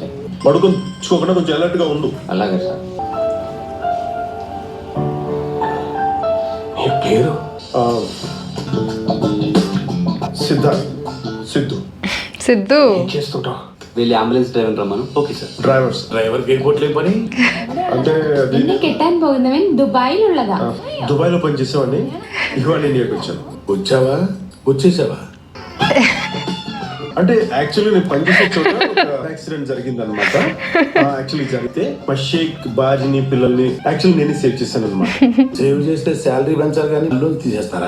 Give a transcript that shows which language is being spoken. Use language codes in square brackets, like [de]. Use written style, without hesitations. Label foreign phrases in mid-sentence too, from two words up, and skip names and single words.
[te] పడుకోకుండా కొంచెం అలర్ట్ గా ఉండు. అలాగే సార్. నీ పేరు సిద్ధు సిద్ధు ఏం చేస్తుంటావు? వెళ్ళి [en] ambulance driver [te] రమ్మను. [en] okay sir. [ml] ഡ്രൈവർക്ക് എയർപോർട്ടിലേക്ക് പണി [te] అంటే అది [ml] എന്നെ കെട്ടാൻ പോകുന്നവൻ ദുബായിലുള്ളതാ. [te] దుబాయ్లో పనిచేసేవాడిని, ఇవాళ ఇండియాకి వచ్చాను. వచ్చావా వచ్చేసావా అంటే యాక్చువల్లీ నేను పనిచేసే చోట ఒక యాక్సిడెంట్ జరిగింది అనమాట. యాక్చువల్లీ జరిగితే మా షేక్ భార్యని పిల్లల్ని యాక్చువల్లీ నేనే సేవ్ చేశాను అనమాట. సేవ్ చేస్తే శాలరీ పెంచాలి కానీ లోన్ తీసేస్తారా?